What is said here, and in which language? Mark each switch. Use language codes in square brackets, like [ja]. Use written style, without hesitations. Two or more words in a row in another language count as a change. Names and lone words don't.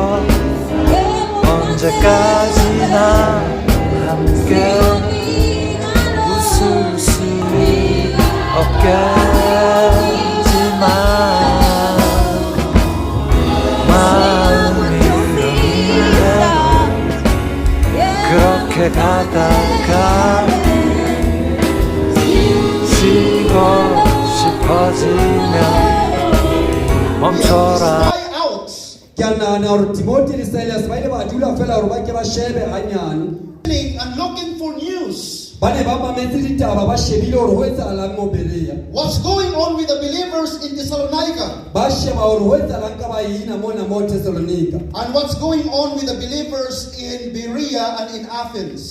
[ko] 언제까지나 함께 웃을 수 없겠지만 마음이 여기에 그렇게 가다가 쉬고 싶어지면 멈춰라 [st] Kiana or Timothy Silas baile ba dula fela or ba ke ba shebe hanyane [en] And looking for news. [st] bane ba mametse ditaba ba shebile or ho etsahalang mo Berea [en] What's going on with the believers in Thessalonica? [st] ba sheba or ho etsahalang ka ba ina mona mo Thessalonica [en] And what's going on with the believers in Berea and in Athens?